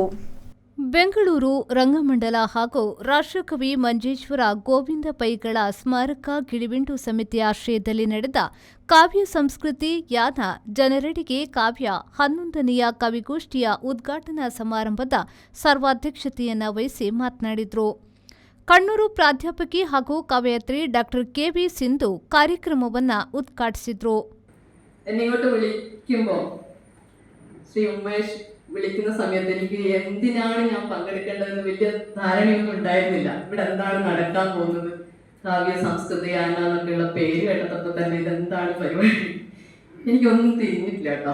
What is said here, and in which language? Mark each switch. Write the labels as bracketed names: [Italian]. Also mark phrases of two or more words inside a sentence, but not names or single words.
[Kannada] ಬೆಂಗಳೂರು ರಂಗಮಂಡಲ ಹಾಗೂ ರಾಷ್ಟ್ರಕವಿ ಮಂಜೇಶ್ವರ ಗೋವಿಂದ ಪೈಗಳ ಸ್ಮಾರಕ ಗಿಳಿಬಿಂಡು ಸಮಿತಿ ಆಶ್ರಯದಲ್ಲಿ ನಡೆದ ಕಾವ್ಯ ಸಂಸ್ಕೃತಿ ಯಾನ ಜನರೆಡೆಗೆ ಕಾವ್ಯ 11ನೆಯ ಕವಿಗೋಷ್ಠಿಯ ಉದ್ಘಾಟನಾ ಸಮಾರಂಭದ ಸರ್ವಾಧ್ಯಕ್ಷತೆಯನ್ನು ವಹಿಸಿ ಮಾತನಾಡಿದರು. ಕಣ್ಣೂರು ಪ್ರಾಧ್ಯಾಪಕಿ ಹಾಗೂ ಕವಯತ್ರಿ ಡಾಕ್ಟರ್ ಕೆ.ವಿ. ಸಿಂಧು ಕಾರ್ಯಕ್ರಮವನ್ನು ಉದ್ಘಾಟಿಸಿದರು. [Malayalam] വിളിക്കുന്ന സമയത്ത് എനിക്ക് എന്തിനാണ് ഞാൻ പങ്കെടുക്കേണ്ടതെന്ന് വലിയ ധാരണയൊന്നും ഉണ്ടായിരുന്നില്ല. ഇവിടെ എന്താണ് നടക്കാൻ പോകുന്നത്, കാവ്യ സംസ്കൃതി എന്നൊക്കെയുള്ള പേര് കേട്ടപ്പോൾ തന്നെ ഇതെന്താണ് പരിപാടി, എനിക്കൊന്നും തിരിഞ്ഞിട്ടില്ല കേട്ടോ.